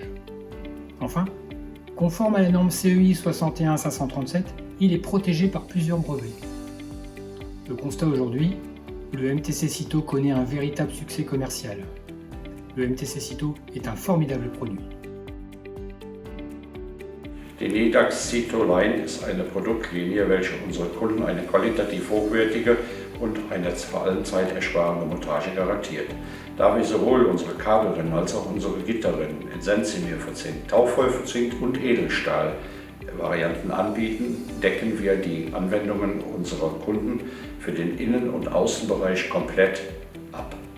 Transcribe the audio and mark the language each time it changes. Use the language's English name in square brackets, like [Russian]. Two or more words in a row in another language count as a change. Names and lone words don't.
[French] Enfin, conforme à la norme CEI 61537, il est protégé par plusieurs brevets. Le constat aujourd'hui, le MTC Cito connaît un véritable succès commercial. Le MTC Cito est un formidable produit. [German] Die Nedax Cito Line ist eine Produktlinie, welche unsere Kunden eine qualitativ hochwertige und eine vor allem zeitersparende Montage garantiert. Da wir sowohl unsere Kabelrinnen als auch unsere Gitterrinnen in Sensimir verzinkt, Tauchvoll verzinkt und Edelstahl Varianten anbieten, decken wir die Anwendungen unserer Kunden für den Innen- und Außenbereich komplett ab.